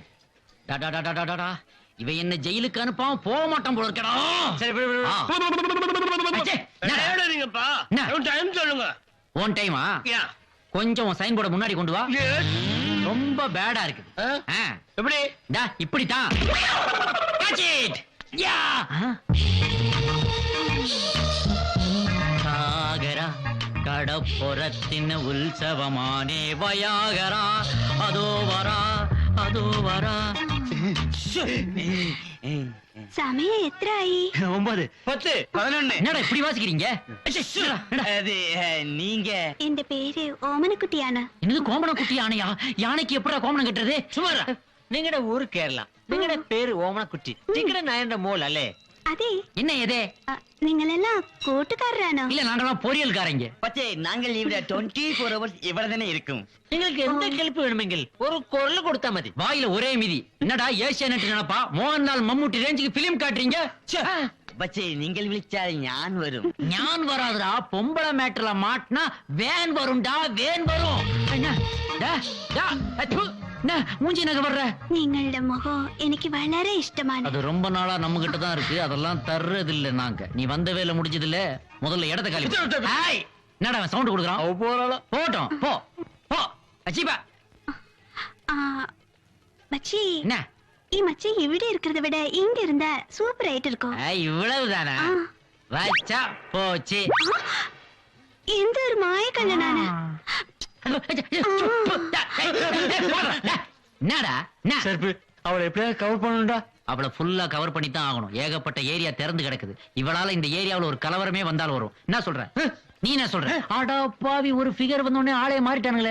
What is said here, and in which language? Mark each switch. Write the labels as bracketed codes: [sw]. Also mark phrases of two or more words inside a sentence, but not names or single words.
[ta] டாடா இவன் என்ன ஜெயிலுக்கு அனுப்பாம போக மாட்டான் போல இருக்கடா. சரி நீங்கப்பா டைம் சொல்லுங்க. [en] own time? [ta] கொஞ்சம் சைன் போர்டு முன்னாடி கொண்டு வா. ரொம்ப பேடா இருக்கு. எப்படி? டா இப்படிதான். [en] Catch it. [ta] சாகரா கடப்புறத்தின் உற்சவமானே வயாகரா, அதோ வரா. [ml] സമയം എത്രയായി? 9 10 11. [ta] என்னடா இப்படி வாசிக்கிறீங்க? அது நீங்க? [ml] എന്റെ പേര് ഓമനക്കുട്ടിയാണ്. [ta] என்னது கோமண குட்டி யானையா? யானைக்கு எப்படா கோமணம் கட்டுறது? [ml] சுமாரா നിങ്ങളുടെ ഊര് കേരള, നിങ്ങളുടെ പേര് ഓമനക്കുട്ടി, നിങ്ങളുടെ നയന്റെ മോൾ അല്ലേ? അതെ. [ta] என்ன எதே? [ml] നിങ്ങളെല്ലാം കൂട്ടുകാരാണോ? [ta] இல்ல நாங்கெல்லாம் பொரியல்காரங்க. [ml] പക്ഷേ ഞങ്ങൾ ഇവിടെ 24 hours ഇവിടെ തന്നെ ഇരിക്കും. നിങ്ങൾക്ക് എന്ത് ഹെൽപ്പ് വേണമെങ്കിൽ ഒരു കുരൽ കൊടുത്താൽ മതി. [ta] வாயில ஒரே மிதி. என்னடா ஏசியானெட் நினைப்பா? மோகன்லால் மம்முட்டி ரேஞ்சுக்கு பிலிம் காட்டுறீங்க? [ml] പക്ഷേ നിങ്ങൾ വിളിച്ചാൽ ഞാൻ വരും. [ta] ஞான் வராதுடா. பொம்பளை மேட்டர்ல மாட்டினா வேன் வரும்டா, வேன் வரும். என்ன? என்ன மூஞ்சி நகை வர்ற? [ml] നിങ്ങളുടെ മുഖം എനിക്ക് വളരെ ഇഷ്ടമാണ്. [ta] அது ரொம்ப நாளா நம்ம கிட்ட தான் இருக்கு. அதெல்லாம் தர்றது இல்ல நாங்க. நீ வந்த வேலை முடிஞ்சது இல்ல. முதல்ல இடத்த காலி பண்ணு. ஹாய். என்னடா அவன் சவுண்ட் கொடுக்குறான்? அவ போறாளோ போட்டும். போ. போ. அச்சிபா. [ml] ആ മച്ചി [ta] என்ன? [ml] ഈ മച്ചി ഇവിടെ [ta] இருக்கிறத விட இங்க இருந்தா சூப்பர் ஆயிட்டு இருக்கும். இவ்வளவுதானா? வச்சா போச்சு. [ml] എന്ത് ഒരു മായ കള്ളനാണ്. [ta] என்னடா? செருப்பு அவளை எப்படியா கவர் பண்ணணும்டா. அவளை ஃபுல்லா கவர் பண்ணி தான் ஆகணும். ஏகப்பட்ட ஏரியா திறந்து கிடக்குது. இவளால இந்த ஏரியாவுல ஒரு கலவரமே வந்தால் வரும். என்ன சொல்ற? நீ என்ன சொல்ற? அடா பாவி, ஒரு ஃபிகர் வந்த உடனே ஆளே மாறிட்டானுங்களே.